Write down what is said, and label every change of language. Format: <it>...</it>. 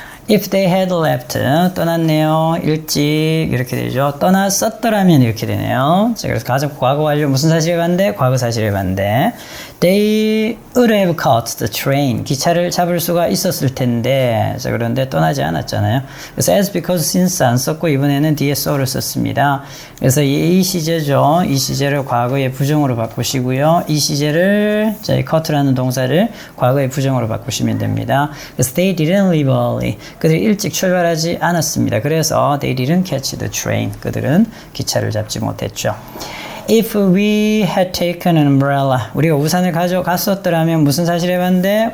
<en>If they had left,</en> <ko>떠났네요. 일찍 이렇게 되죠. 떠났었더라면 이렇게 되네요. 자, 그래서 가정법 과거 완료 무슨 사실의 반대? 과거 사실의 반대.</ko> <en>They would have caught the train.</en> <ko>기차를 잡을 수가 있었을 텐데. 자, 그런데 떠나지 않았잖아요. 그래서 as, because, since 안 썼고 이번에는 뒤에 so를 썼습니다. 그래서 이 시제죠. 이 시제를 과거의 부정으로 바꾸시고요. 이 시제를 자, 이 caugh라는 동사를 과거의 부정으로 바꾸시면 됩니다. 그래서</ko> <en>they didn't leave early.</en> <ko>그들이 일찍 출발하지 않았습니다. 그래서</ko> <en>they didn't catch the train.</en> <ko>그들은 기차를 잡지 못했죠.</ko> <en>If we had taken an umbrella.</en> <ko>우리가 우산을 가져갔었더라면 무슨 사실의 반대?</ko>